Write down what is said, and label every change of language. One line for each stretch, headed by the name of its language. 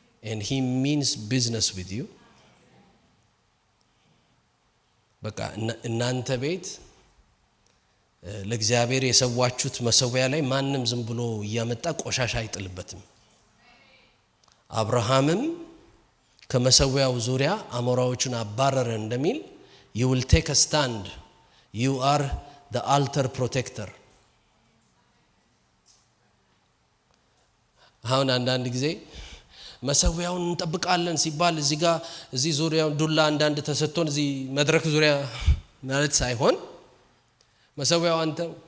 English: and he means business with you
Amharic: በቃ እናንተ ቤት ለእግዚአብሔር የሰዋችሁት መሰዊያ ላይ ማንንም ዝም ብሎ ያመጣ ቆሻሻ አይጥልበትም አብርሃምም ከመሰዊያው ዙሪያ አሞራዎችን አባረረ እንደሚል
English: you will take a stand. You are the altar protector.
Amharic: አሁን አንዳንድ ጊዜ መሰዊያውን እንጠብቃለን ሲባል እዚህ ዙሪያው ዱላ አንዳንድ ተሰጥቶን እዚህ መድረክ ዙሪያ ማለት ሳይሆን መሰዊያው አንተ